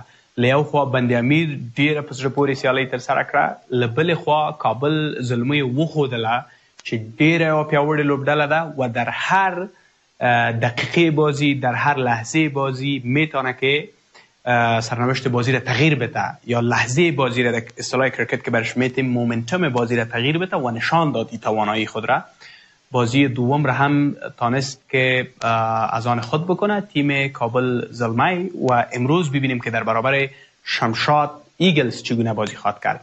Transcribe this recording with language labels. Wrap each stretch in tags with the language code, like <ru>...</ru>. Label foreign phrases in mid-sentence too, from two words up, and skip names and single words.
<ps>له یو خوا بند امیر ډېره په زړه پورې سیالۍ ترسره کړه، له بلې خوا کابل زلمی وښودله چې ډېره یوه پیاوړې لوبډله ده</ps> <fa>و در هر دقیقه بازی، در هر لحظه بازی میتونه که سرنوشت بازی را تغییر بده یا لحظه بازی را در اصطلاح کریکت که برش میتیم مومنتوم بازی را تغییر بده و نشان داد این توانایی خود را. بازی دوم را هم تانست که از آن خود بکنه تیم کابل زلمی و امروز ببینیم که در برابر شمشاد ایگلز چگونه بازی خواهد کرد.</fa>